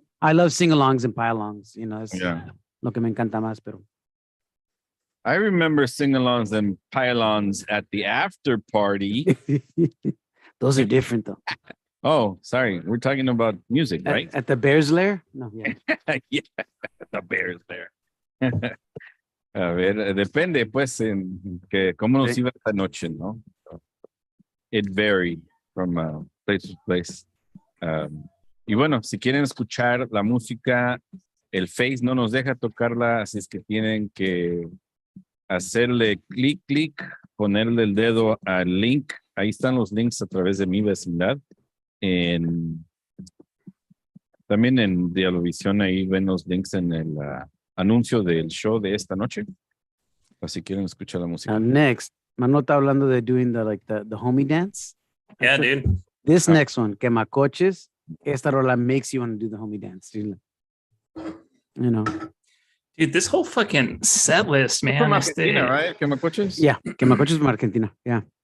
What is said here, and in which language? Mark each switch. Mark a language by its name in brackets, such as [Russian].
[English] I love sing-alongs and pie-alongs, you know. Es lo que me encanta más, pero. I remember sing-alongs and pylons at the after party. Those are different though. Oh, sorry. We're talking about music, right? At the Bears Lair? No, yeah. Yeah, the Bears Lair. [Spanish] A ver, depende, pues, en que cómo nos iba esta noche, ¿no? [English] It varied from place to place. [Spanish] Y bueno, si quieren escuchar la música, el Face no nos deja tocarla, así es que tienen que hacerle clic, ponerle el dedo al link. Ahí están los links a través de mi vecindad. También en DiavloVision, ahí ven los links en el anuncio del show de esta noche. Si quieren escuchar la música. [English] Next, Manota hablando de doing the homie dance. Yeah, dude. This next one, Quemacoches, esta rola makes you want to do the homie dance. You know. Dude, this whole fucking set list, man. From Argentina, right? Quemacoches? Yeah, Quemacoches from Argentina. Yeah.